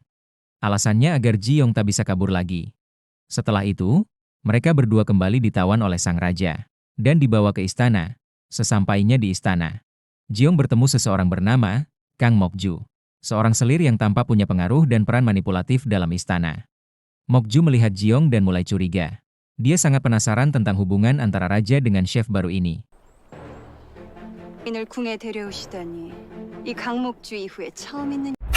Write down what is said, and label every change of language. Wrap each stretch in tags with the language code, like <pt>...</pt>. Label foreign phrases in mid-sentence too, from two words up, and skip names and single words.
<id>Alasannya agar Jiong tak bisa kabur lagi. Setelah itu, mereka berdua kembali ditawan oleh sang raja dan dibawa ke istana. Sesampainya di istana, Jiong bertemu seseorang bernama Kang Mokju, seorang selir yang tampak punya pengaruh dan peran manipulatif dalam istana. Mokju melihat Jiong dan mulai curiga. Dia sangat penasaran tentang hubungan antara raja dengan chef baru ini.</id> <ko>인을 궁에 데려오시다니 이 강목주 이후에 처음 있는</ko>